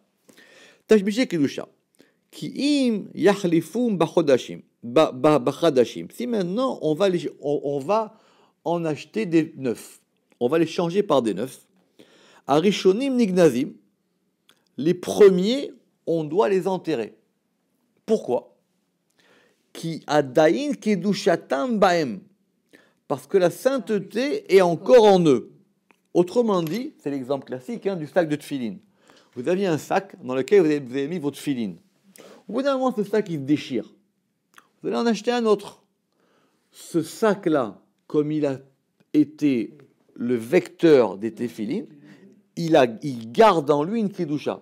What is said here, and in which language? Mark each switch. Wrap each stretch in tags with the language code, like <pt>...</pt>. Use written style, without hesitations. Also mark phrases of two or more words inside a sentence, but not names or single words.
<he>תשמישי קדושה. כי אם יחליפום בחדשים.</he> <fr>Si maintenant on va en acheter des neufs, on va les changer par des neufs.</fr> <he>הראשונים נגנזים.</he> <fr>Les premiers, on doit les enterrer. Pourquoi ?</fr> <he>כי עדיין קדושתם בהם.</he> <fr>Parce que la sainteté est encore en eux. Autrement dit, c'est l'exemple classique du sac de tefilin. Vous aviez un sac dans lequel vous avez mis votre tefilin. Au bout d'un moment, ce sac, il se déchire. Vous allez en acheter un autre. Ce sac-là, comme il a été le vecteur des tefilin, il garde en lui une kedusha.</fr>